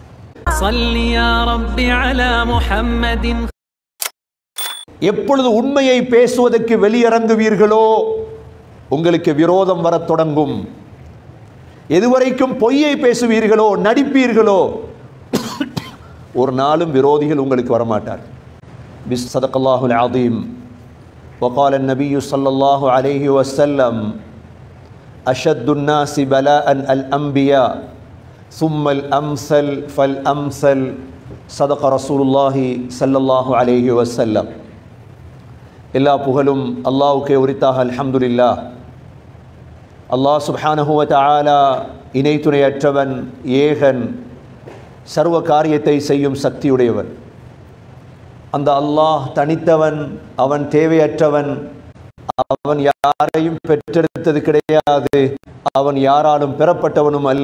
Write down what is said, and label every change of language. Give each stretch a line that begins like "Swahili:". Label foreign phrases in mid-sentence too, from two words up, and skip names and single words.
Tamil: எப்பொழுது உண்மையை பேசுவதற்கு வெளியிறங்குவீர்களோ உங்களுக்கு விரோதம் வரத் தொடங்கும். எதுவரைக்கும் பொய்யை பேசுவீர்களோ, நடிப்பீர்களோ, ஒரு நாளும் விரோதிகள் உங்களுக்கு வரமாட்டார்.
Arabic: صدق الله العظيم. وقال النبي صلى الله عليه وسلم أشد الناس بلاء الأنبياء ثم الأمثل فالأمثل. صدق رسول الله صلى الله عليه وسلم.
Tamil: எல்லா புகழும் அல்லாஹ்வுக்கே உரித்தாக. அல்ஹம்துலில்லாஹ்.
Arabic: الله سبحانه وتعالى
Tamil: இணை துணையற்றவன், ஏகன், சர்வ காரியத்தை செய்யும் சக்தியுடையவன். அந்த அல்லாஹ் தனித்தவன், அவன் தேவையற்றவன், அவன் யாரையும் பெற்றெடுத்தது கிடையாது, அவன் யாராலும் பெறப்பட்டவனும் அல்ல.